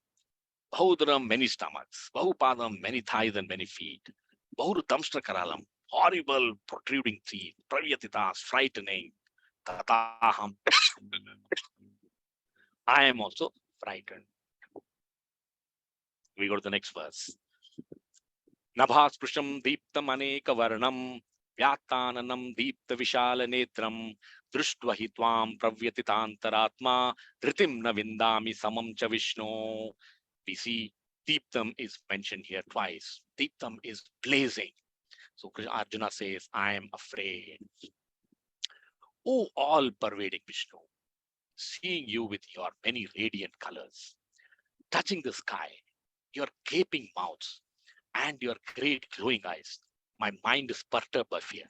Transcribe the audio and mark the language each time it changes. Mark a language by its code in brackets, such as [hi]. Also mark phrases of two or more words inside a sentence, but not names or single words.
[en] Bahudaram, many stomachs. Bahupadam, many thighs and many feet. [sa] बहूरु दंष्ट्रा करालम्, [en] horrible protruding teeth. Pravyatitas, frightening. Tataham. I am also frightened. We go to the next verse. [sa] नभःस्पृशं दीप्तम् अनेक वर्णं व्यात्ताननं दीप्त विशाल नेत्रम् दृष्ट्वा हि त्वां प्रव्यथितान्तरात्मा धृतिं न विन्दामि शमं च विष्णो. [en] We see deeptam is mentioned here twice. Deeptam is blazing. So Arjuna says, I am afraid. Oh, all pervading Vishnu, seeing you with your many radiant colors, touching the sky, your gaping mouths, and your great glowing eyes, my mind is perturbed by fear.